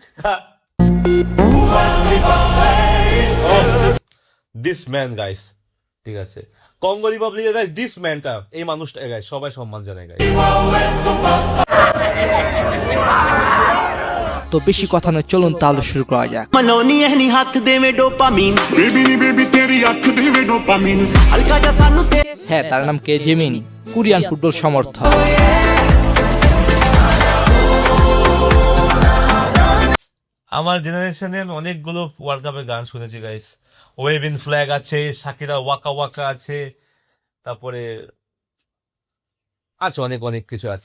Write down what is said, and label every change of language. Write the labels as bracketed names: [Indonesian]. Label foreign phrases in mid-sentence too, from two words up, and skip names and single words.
[English] this man [Bangla] গাইস, ঠিক আছে, কঙ্গো রিপাবলিকের গাইস, [English] this manটা, [Bangla] এই মানুষটা গাইস সবাই সম্মান জানায় গাইস। তো বেশি কথা নয়, চলুন তাহলে শুরু করা যাক। [Punjabi] ਮਲੋਨੀ ਐਨੀ ਹੱਥ ਦੇਵੇਂ ਡੋਪਾਮੀਨ ਬੇਬੀ ਨੀ ਬੇਬੀ ਤੇਰੀ ਅੱਖ ਦੇਵੇ ਡੋਪਾਮੀਨ ਹਲਕਾ ਜਿਹਾ ਸਾਨੂੰ ਤੇ [Bangla] হ্যাঁ, তার নাম কে জিমিন, কোরিয়ান ফুটবল সমর্থক। আমার জেনারেশনের অনেকগুলো ওয়ার্ল্ড কাপের গান শুনেছি গাইস। ওয়েভিন ফ্ল্যাগ আছে, শাকিরা ওয়াকা ওয়াকা আছে, তারপরে আছে অনেক অনেক কিছু আছে।